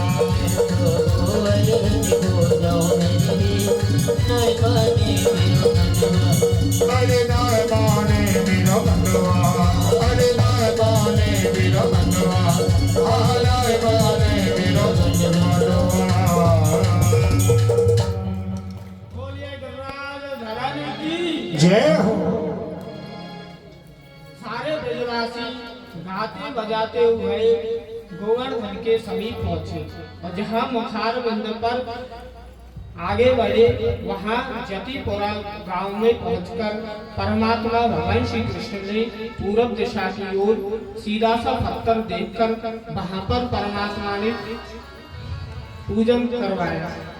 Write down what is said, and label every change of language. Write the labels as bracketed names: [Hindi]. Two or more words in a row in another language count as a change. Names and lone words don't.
[Hindi] गोवर्धन को जाऊँ मेरे वीर नय माने मेरा मनवा। अरे नय माने मेरा मनवा, अरे नय माने मेरा मनवा, नय माने मेरा मनवा। बोलिए गणराज धरानी की जय हो। सारे ब्रजवासी गाते बजाते हुए गोवर्धन के समीप पहुंचे और जहां मुखार बिंद पर आगे बढ़े वहां जतिपुरा गांव में पहुंचकर परमात्मा भगवान श्री कृष्ण ने पूरब दिशा की ओर सीधा सा पत्थर देखकर वहां पर परमात्मा ने पूजन करवाया।